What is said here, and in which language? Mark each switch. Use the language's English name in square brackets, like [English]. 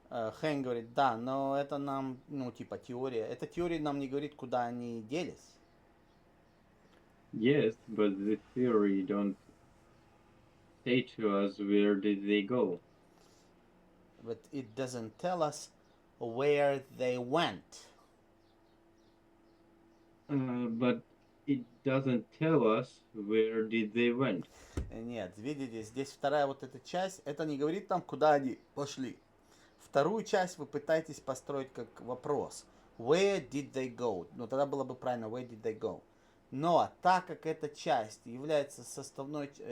[Russian] Хэнк говорит, да, но это нам, типа теория. Эта теория нам не говорит, куда они делись. [English] Yes, but the theory don't say to us where did they go. But it doesn't tell us where they went. But it doesn't tell us where did they went. [Russian] Нет, видите, здесь вторая вот эта часть, это не говорит нам, куда они пошли. Вторую часть вы пытаетесь построить как вопрос. [English] Where did they go? [Russian] Ну, тогда было бы правильно, [English] where did they go? [Russian] Но так как эта часть является составной...